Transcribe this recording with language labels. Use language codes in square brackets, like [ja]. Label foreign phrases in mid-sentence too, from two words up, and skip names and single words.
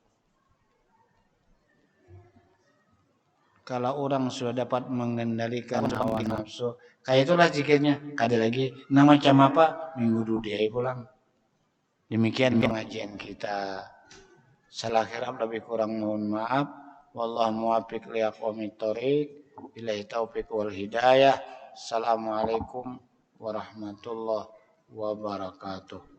[id] Kalau orang sudah dapat mengendalikan hawa nafsu, kayak itulah zikirnya. Ada lagi, nah macam apa? Minggu dudia pulang. Demikian pengajian kita. Salah kirap lebih kurang mohon maaf. [ar] والله موفق لأقوم الطريق. بالله توفيق والهداية. السلام عليكم ورحمة الله وبركاته.